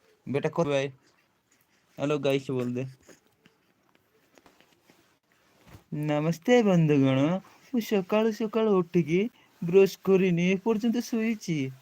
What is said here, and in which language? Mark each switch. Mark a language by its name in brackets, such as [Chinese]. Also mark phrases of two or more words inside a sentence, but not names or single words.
[Hindi] बेटा को भाई [English] hello guys [Hindi] बोल दे। नमस्ते बंधुगण। [Odia] ମୁଁ ସକାଳୁ ସକାଳୁ ଉଠିକି ବ୍ରଶ କରିନି ଏପର୍ଯ୍ୟନ୍ତ ଶୋଇଛି।